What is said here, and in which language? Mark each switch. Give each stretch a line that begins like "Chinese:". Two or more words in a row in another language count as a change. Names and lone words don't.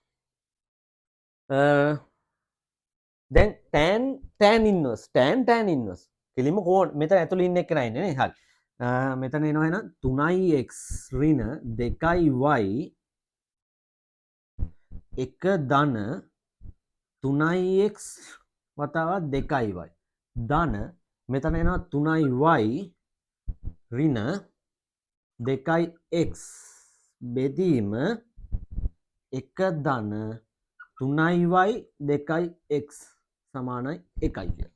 Sinhala: දැන්
English: tan inverse tan inverse
Sinhala: කෙලිම කෝණ මෙතන ඇතුළේ ඉන්න එක නෑ නේ හරි මෙතන එනවා එහෙනම් 3x ඍණ 2y එක ධන 3x වතාවත් 2y ධන මෙතන එනවා 3y ඍණ 2x බෙදීම එක ධන 3y 2x සමානයි 1යි කියලා.